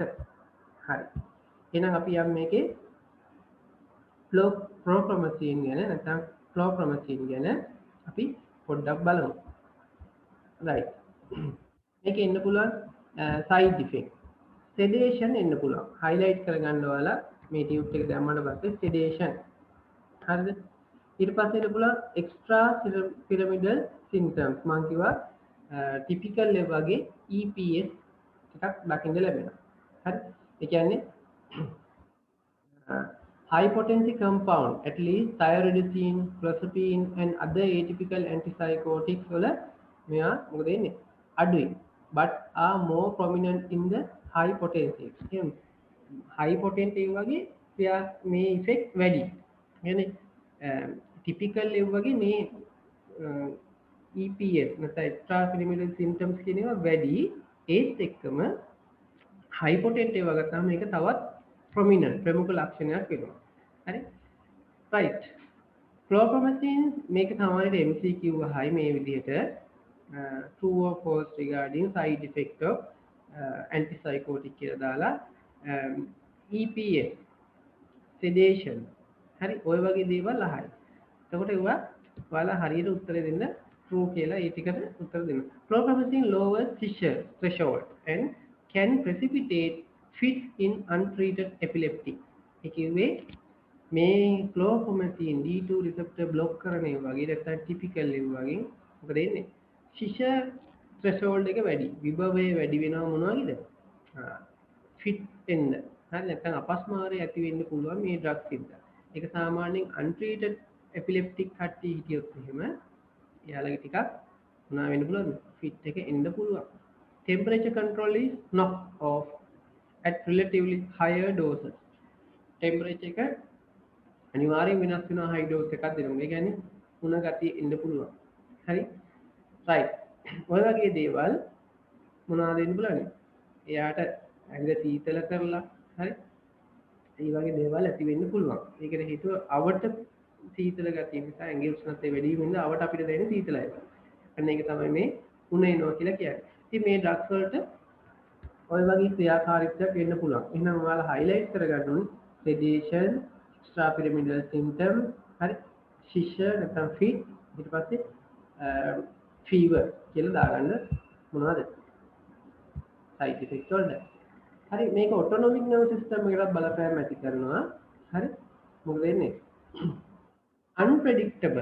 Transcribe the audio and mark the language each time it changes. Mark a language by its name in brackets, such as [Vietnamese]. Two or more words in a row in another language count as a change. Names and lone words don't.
[Sinhala] හරි. එහෙනම් අපි යම් මේකේ chlorpromazine ගැන නැත්නම් chlorpromazine ගැන අපි පොඩ්ඩක් බලමු. right. මේකේ එන්න පුළුවන් [English] side effect. [Sinhala] sedation එන්න පුළුවන්. highlight කරගන්න ඔයාලා මේ tube එක දැම්මම පස්සේ sedation. හරිද? ඊට පස්සේ එන්න පුළුවන් [English] extra pyramidal symptoms [Sinhala] මම කිව්වා typical වගේ EPS එකක් දකින්න ලැබෙනවා. හරි? ඒ කියන්නේ [English] high potency compound at least thyroidine, clozapine and other atypical antipsychotics [Sinhala] වල මෙයා මොකද වෙන්නේ? අඩුයි. [English] But are more prominent in the high potency. [Sinhala] කියන්නේ [English] high potency [Sinhala] වගේ ක්‍රියා මේ effect වැඩි. يعني typical වගේ මේ EPS නැත්නම් [English] extra pyramidal symptoms [Sinhala] කියන ඒවා වැඩි ඒත් එක්කම [English] high potent [Sinhala] ඒවා ගත්තාම මේක තවත් prominent ප්‍රමුඛ ලක්ෂණයක් වෙනවා. හරි? right. chlorpromazine මේක සාමාන්‍යයෙන් MCQ අහයි මේ විදිහට [English] true or false regarding side effect of antipsychotic [Sinhala] කියලා දාලා [English] EPS sedation [Sinhala] හරි ඔය වගේ දේවල් අහයි. එතකොට ඒවා ඔයාලා හරියට උත්තර දෙන්න true කියලා ඒ ටිකට උත්තර දෙන්න. [English] chlorpromazine lowers seizure threshold and can precipitate fit in untreated epileptic. [Sinhala] ඒ කිව්වේ මේ chlorpromazine [English] D2 receptor block [Sinhala] කරන ඒ වගේ නැත්නම් typical ඒ වගේ මොකද වෙන්නේ? [English] seizure threshold [Sinhala] එක වැඩි. විභවය වැඩි වෙනවා මොනවද? fit වෙන්න. හරි නැත්නම් අපස්මාරය ඇති වෙන්න පුළුවන් මේ ඩ්‍රග්ස් හින්දා. ඒක සාමාන්‍යයෙන් [English] untreated epileptic [Sinhala] කට්ටිය හිටියොත් එහෙම එයාලගේ ටිකක් මොනවා වෙන්න පුළුවන්ද? fit එක එන්න පුළුවන්. [English] temperature control is knocked off at relatively higher doses. [Sinhala] temperature එක අනිවාර්යෙන් වෙනස් වෙනවා [English] high dose [Sinhala] එකක් දෙනකොට. ඒ කියන්නේ උණ ගතිය එන්න පුළුවන්. හරි? right. ඔය වගේ දේවල් මොනවද වෙන්න පුළුවන්? එයාට ඇඟ සීතල කරලා හරි? ඒ වගේ දේවල් ඇති වෙන්න පුළුවන්. ඒකට හේතුව අවට සීතල ගතිය නිසා ඇඟේ උෂ්ණත්වය වැඩි වීම නිසා අවට අපිට දැනෙන සීතලයි. අන්න ඒක තමයි මේ උණ එනවා කියලා කියන්නේ. ඉතින් මේ ඩ්‍රග්ස් වලට ඔය වගේ ක්‍රියාකාරීත්වයක් වෙන්න පුළුවන්. එහෙනම් ඔයාලා highlight කරගන්න ඕනේ [English] sedation, extrapyramidal symptom, [Sinhala] හරි? seizure නැත්නම් fit ඊට පස්සේ fever කියලා දාගන්න මොනවද? [English] side effect [Sinhala] වලට. හරි මේක [English] autonomic nervous system [Sinhala] එකකට බලපෑම ඇති කරනවා. හරි මොකද වෙන්නේ? unpredictable.